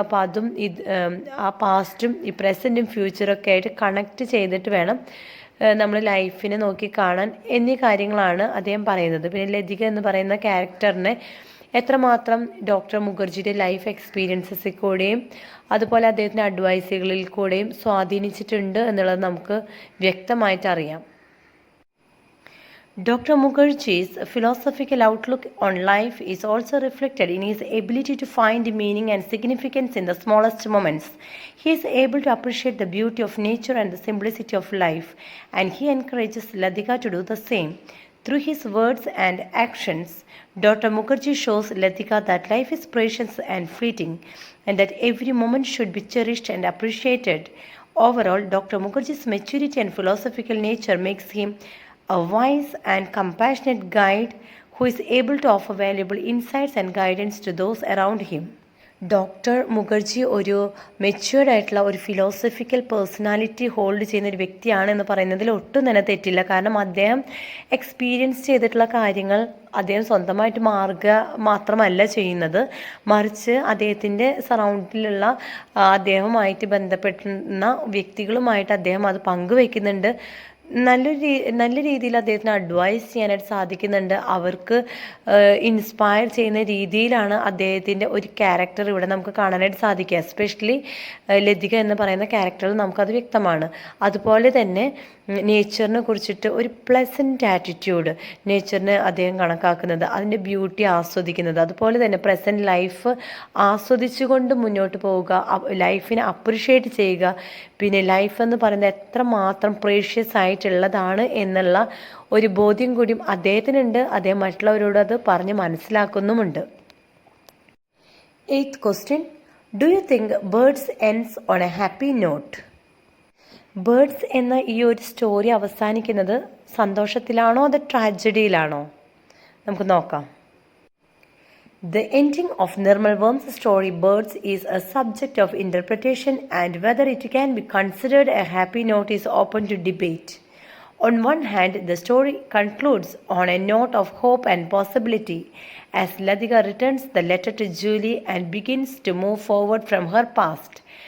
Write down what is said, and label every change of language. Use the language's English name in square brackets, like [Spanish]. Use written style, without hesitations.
[Malayalam] അപ്പോൾ അതും ആ പാസ്റ്റും ഈ പ്രസൻറ്റും ഫ്യൂച്ചറൊക്കെ ആയിട്ട് കണക്ട് ചെയ്തിട്ട് വേണം നമ്മൾ ലൈഫിനെ നോക്കി കാണാൻ എന്നീ കാര്യങ്ങളാണ് അദ്ദേഹം പറയുന്നത്. പിന്നെ ലതിക എന്ന് പറയുന്ന ക്യാരക്ടറിനെ എത്രമാത്രം ഡോക്ടർ മുഖർജിയുടെ ലൈഫ് എക്സ്പീരിയൻസസിൽ കൂടെയും അതുപോലെ അദ്ദേഹത്തിൻ്റെ അഡ്വൈസുകളിൽ കൂടെയും സ്വാധീനിച്ചിട്ടുണ്ട് എന്നുള്ളത് നമുക്ക് വ്യക്തമായിട്ട് അറിയാം. [English] Dr. Mukherjee's philosophical outlook on life is also reflected in his ability to find meaning and significance in the smallest moments. He is able to appreciate the beauty of nature and the simplicity of life, and he encourages Ladika to do the same. Through his words and actions, Dr. Mukherjee shows Latika that life is precious and fleeting, and that every moment should be cherished and appreciated. Overall, Dr. Mukherjee's maturity and philosophical nature makes him a wise and compassionate guide who is able to offer valuable insights and guidance to those around him. [Malayalam] Doctor Mukherjee ഒരു matured ആയിട്ടുള്ള ഒരു philosophical personality hold ചെയ്യുന്ന ഒരു വ്യക്തിയാണ് എന്ന് പറയുന്നതിൽ ഒട്ടും തന്നെ തെറ്റില്ല. കാരണം അദ്ദേഹം എക്സ്പീരിയൻസ് ചെയ്തിട്ടുള്ള കാര്യങ്ങൾ അദ്ദേഹം സ്വന്തമായിട്ട് മാറുക മാത്രമല്ല ചെയ്യുന്നത്, മറിച്ച് അദ്ദേഹത്തിൻ്റെ സറൗണ്ടിലുള്ള അദ്ദേഹവുമായിട്ട് ബന്ധപ്പെടുന്ന വ്യക്തികളുമായിട്ട് അദ്ദേഹം അത് പങ്കുവയ്ക്കുന്നുണ്ട്. നല്ല രീതിയിൽ അദ്ദേഹത്തിന് അഡ്വൈസ് ചെയ്യാനായിട്ട് സാധിക്കുന്നുണ്ട്. അവർക്ക് ഇൻസ്പയർ ചെയ്യുന്ന രീതിയിലാണ് അദ്ദേഹത്തിൻ്റെ ഒരു ക്യാരക്ടർ ഇവിടെ നമുക്ക് കാണാനായിട്ട് സാധിക്കുക. എസ്പെഷ്യലി ലതിക എന്ന് പറയുന്ന ക്യാരക്ടറിൽ നമുക്കത് വ്യക്തമാണ്. അതുപോലെ തന്നെ നേച്ചറിനെ കുറിച്ചിട്ട് ഒരു പ്ലസൻറ്റ് ആറ്റിറ്റ്യൂഡ് നേച്ചറിനെ അദ്ദേഹം കണക്കാക്കുന്നത്, അതിൻ്റെ ബ്യൂട്ടി ആസ്വദിക്കുന്നത്, അതുപോലെ തന്നെ പ്രസൻറ്റ് ലൈഫ് ആസ്വദിച്ചുകൊണ്ട് മുന്നോട്ട് പോവുക, ലൈഫിനെ അപ്രിഷ്യേറ്റ് ചെയ്യുക. പിന്നെ ലൈഫ് എന്ന് പറയുന്നത് എത്രമാത്രം പ്രേഷ്യസ് ആയിട്ടുള്ളതാണ് എന്നുള്ള ഒരു ബോധ്യം കൂടിയും അദ്ദേഹത്തിനുണ്ട്. അദ്ദേഹം മറ്റുള്ളവരോട് അത് പറഞ്ഞ് മനസ്സിലാക്കുന്നുമുണ്ട്. [English] 8th question. Do you think Birds ends on a happy note? [Malayalam] Birds എന്ന ഈ ഒരു സ്റ്റോറി അവസാനിക്കുന്നത് സന്തോഷത്തിലാണോ അതോ ട്രാജഡിയിലാണോ? നമുക്ക് നോക്കാം. [English] The ending of Nirmal Worm's story Birds is a subject of interpretation, and whether it can be considered a happy note is open to debate. On one hand, the story concludes on a note of hope and possibility as Ladika returns the letter to Julie and begins to move forward from her past.